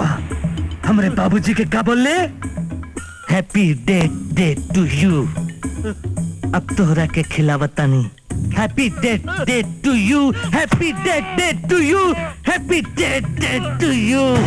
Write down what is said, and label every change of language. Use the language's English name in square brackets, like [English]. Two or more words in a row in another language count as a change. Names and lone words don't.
[Bhojpuri] हमरे बाबूजी के का बोले? [English] happy day to you. [Bhojpuri] अब तोहरा के खिलावता नहीं। [English] happy day to you, happy day to you, happy day to you.